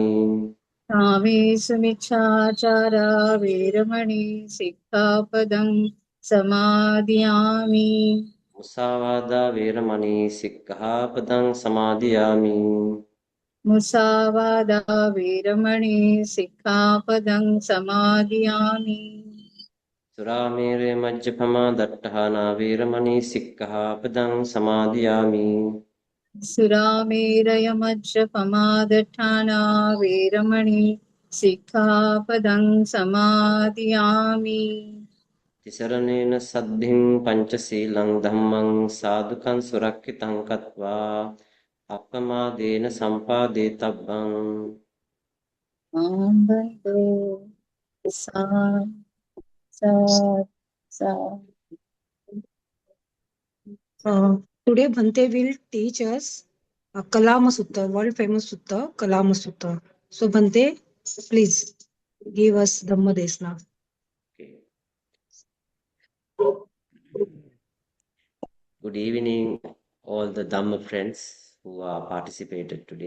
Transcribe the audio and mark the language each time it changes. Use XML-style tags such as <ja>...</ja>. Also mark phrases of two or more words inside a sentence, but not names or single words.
<pi>कामेषु मिच्छाचारा वेरमणि सिक्खापदं समादयामि मुसावादा वेरमणि सिक्खहापदं समादयामि मुसावादा वेरमणि सिक्खापदं समादयामि සුරාමේරය මජ්ජපමා දට්ඨානා වේරමණී සික්ඛාපදං සමාදියාමි. සුරාමේරය මජ්ජපමාදඨානා වේරමණී සික්ඛාපදං සමාදියාමි. තිසරණේන සද්ධින් පංචශීලං ධම්මං සාදුකං සුරක්ඛිතං කତ୍වා අප්පමාදේන සම්පාදේතබ්බං. ආම්බන්තෝ සා සා සා.</pi> <en>Today Bhante will teach us Kalama Sutta, world famous Sutta, Kalama Sutta. So Bhante, please give us</en> <pi>Dhamma Desna.</pi> <en>Okay. Good evening, all the Dhamma friends who are participated today.</en>